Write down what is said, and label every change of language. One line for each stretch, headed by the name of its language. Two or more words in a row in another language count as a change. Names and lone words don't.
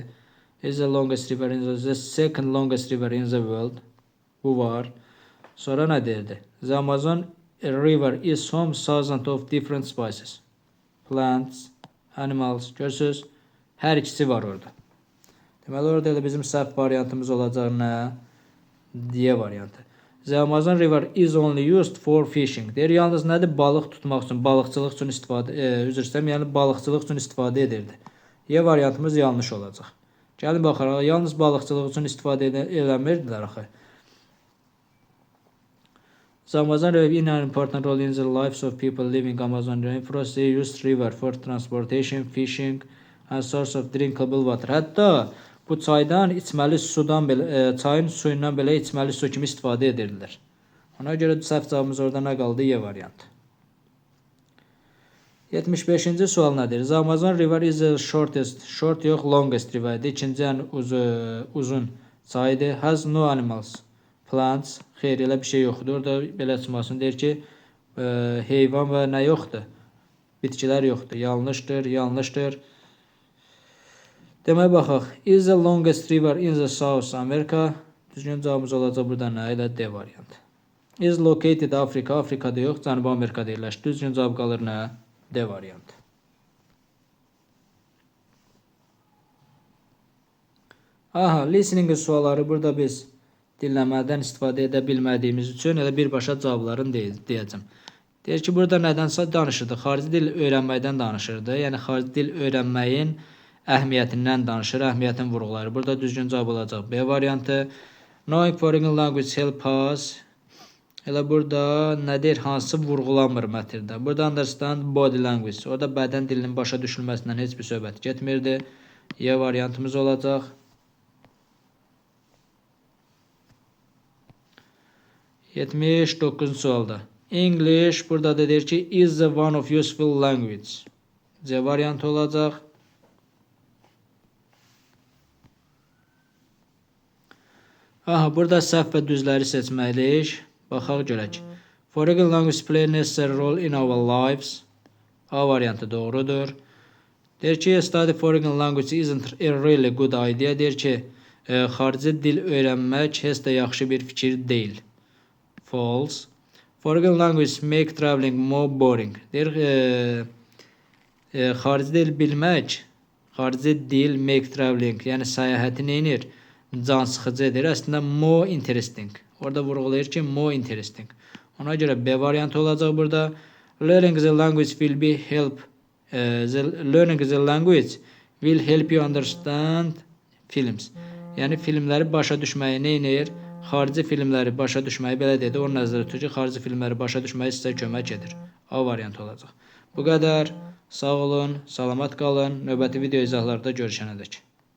English: Is the longest river in the second longest river in the world.
Azerbaijani: Bu var. Sonra nə deyirdi?
English: The Amazon river is home thousands of different species. Plants, animals.
Azerbaijani: Görürsünüz? Hər ikisi var orada. Deməli orada elə bizim səhv variantımız olacaq nə? D variantı.
English: The Amazon River is only used for fishing.
Azerbaijani: Deyir, yalnız nədir? Balıq tutmaq üçün, balıqçılıq üçün istifadə, üzr istəyirəm, yəni balıqçılıq üçün istifadə edirdi. Y variantımız yanlış olacaq. Gəlin baxaraq, yalnız balıqçılıq üçün istifadə eləmirdilər axı.
English: The Amazon River in an important role in the lives of people living Amazon rainforest. They use river for transportation, fishing and source of drinkable water.
Azerbaijani: Hətta bu çaydan içməli sudan belə, çayın suyundan belə içməli su kimi istifadə edirdilər. Ona görə səhv cavabımız orada nə qaldı? Y variantı. 75-ci sual nədir?
English: The Amazon River is the shortest, short yox, longest river.
Azerbaijani: İkinci ən uzun çaydır.
English: Has no animals, plants.
Azerbaijani: Xeyr, elə bir şey yoxdur. Orada belə çıxmasın. Deyir ki, heyvan və nə yoxdur? Bitkilər yoxdur. Yanlışdır. Deməyə baxaq.
English: Is the longest river in the South America?
Azerbaijani: Düzgün cavabımız olacaq burada nə? Elə D variantı.
English: Is located Africa?
Azerbaijani: Afrikada yox, Cənubi Amerikada yerləşir. Düzgün cavab qalır nə? D variantı. Aha, listening sualları burada biz dinləmədən istifadə edə bilmədiyimiz üçün elə birbaşa cavablarını deyəcəm. Deyir ki, burada nədənsə danışırdı? Xarici dil öyrənməkdən danışırdı. Yəni, xarici dil öyrənməyin əhəmiyyətindən danışır, əhəmiyyətin vurğuları. Burada düzgün cavab olacaq B variantı.
English: Knowing foreign language help us.
Azerbaijani: Elə burada nədir? Hansı vurğulanmır mətirdə? Burada
English: understand body language.
Azerbaijani: Orada bədən dilinin başa düşülməsindən heç bir söhbət getmirdi. Y variantımız olacaq. Yetmiş 9-cu sualda. English burada da deyir ki,
English: is the one of useful language.
Azerbaijani: C variantı olacaq. Aha, burada səhv və düzləri seçməliyik. Baxaq görək.
English: Foreign language play a necessary role in our lives.
Azerbaijani: A variantı doğrudur. Deyir ki,
English: study foreign language isn't a really good idea.
Azerbaijani: Deyir ki, Xarici dil öyrənmək heç də yaxşı bir fikir deyil.
English: False. Foreign language make traveling more boring.
Azerbaijani: Deyir, xarici dil bilmək, xarici dil
English: make traveling,
Azerbaijani: yəni səyahəti neyinir? Can sıxıcı edir. Əslində
English: more interesting.
Azerbaijani: Orada vurğulayır ki,
English: more interesting.
Azerbaijani: Ona görə B variantı olacaq burada.
English: Learning the language will be help. Learning the language will help you understand films.
Azerbaijani: Yəni filmləri başa düşməyi neyinir? Xarici filmləri başa düşməyi belə dedi. Onun nəzərdə tutur ki, xarici filmləri başa düşməyi sizə kömək edir. A variantı olacaq. Bu qədər. Sağ olun, salamat qalın. Növbəti video izahlarda görüşənədək.